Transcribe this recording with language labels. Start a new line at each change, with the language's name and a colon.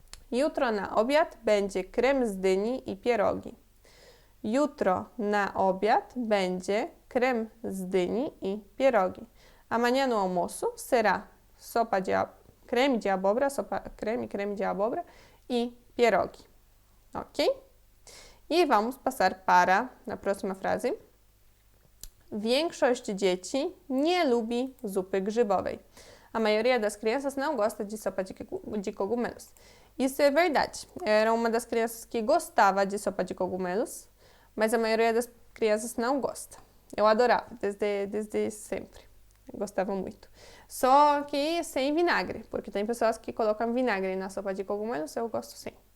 Polish: Jutro na obiad będzie krem z dyni i pierogi. Jutro na obiad będzie krem z dyni i pierogi.
Portuguese: Amanhã no almoço será creme de abóbora, creme de abóbora e pierogi. Ok? E vamos passar para a próxima frase.
Polish: Większość dzieci nie lubi zupy grzybowej.
Portuguese: A maioria das crianças não gosta de sopa de cogumelos. Isso é verdade. Era uma das crianças que gostava de sopa de cogumelos, mas a maioria das crianças não gosta. Eu adorava, desde sempre. Eu gostava muito. Só que sem vinagre, porque tem pessoas que colocam vinagre na sopa de cogumelos, eu gosto sem.